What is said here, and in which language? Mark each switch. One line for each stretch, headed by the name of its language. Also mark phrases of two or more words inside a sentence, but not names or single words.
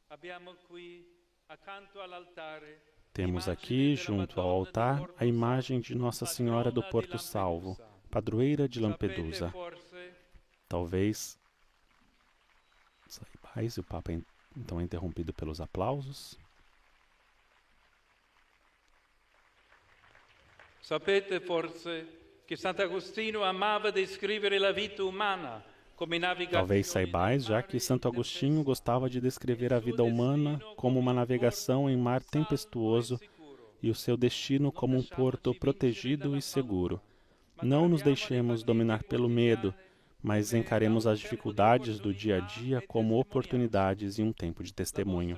Portuguese: Temos aqui, junto ao altar, a imagem de Nossa Senhora do Porto Salvo, padroeira de Lampedusa. Talvez saibais, o Papa então é interrompido pelos aplausos.
Italian: Sapete forse che Sant'Agostino amava descrevere la vita umana come navigazione.
Portuguese: Talvez saibais, já que Santo Agostinho gostava de descrever a vida humana como uma navegação em mar tempestuoso e o seu destino como um porto protegido e seguro. Não nos deixemos dominar pelo medo, mas encaremos as dificuldades do dia a dia como oportunidades e um tempo de testemunho.